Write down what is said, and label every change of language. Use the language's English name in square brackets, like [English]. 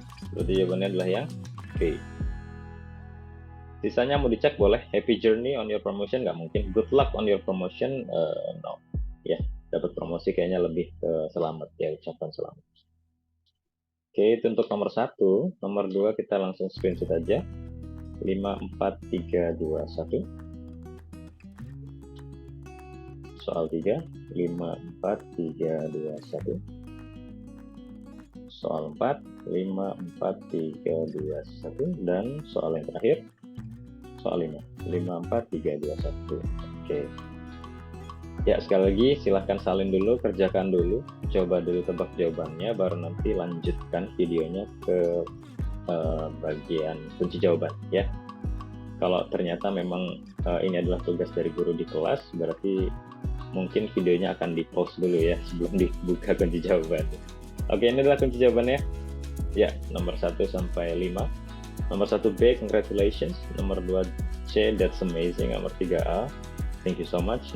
[Indonesian] Berarti jawabannya adalah yang B. Sisanya mau dicek boleh. [English] Happy journey on your promotion [Indonesian] nggak mungkin. [English] Good luck on your promotion no. [Indonesian] Ya, dapat promosi kayaknya lebih ke selamat ya, ucapan selamat. Oke, itu untuk nomor 1. Nomor 2 kita langsung screenshot aja. 5, 4, 3, 2, 1. Soal 3, 5, 4, 3, 2, 1. soal 4, 5, 4, 3, 2, 1, dan soal yang terakhir, soal 5, 5, 4, 3, 2, 1. Oke. Ya, sekali lagi silahkan salin dulu, kerjakan dulu, coba dulu tebak jawabannya, baru nanti lanjutkan videonya ke bagian kunci jawaban ya. Kalau ternyata memang ini adalah tugas dari guru di kelas, berarti mungkin videonya akan di pause dulu ya sebelum dibuka kunci jawaban. Oke, ini adalah kunci jawabannya. Ya, nomor 1 sampai 5. Nomor 1B, [English] congratulations. [Indonesian] Nomor 2C, [English] that's amazing. [Indonesian] Nomor 3A, [English] thank you so much.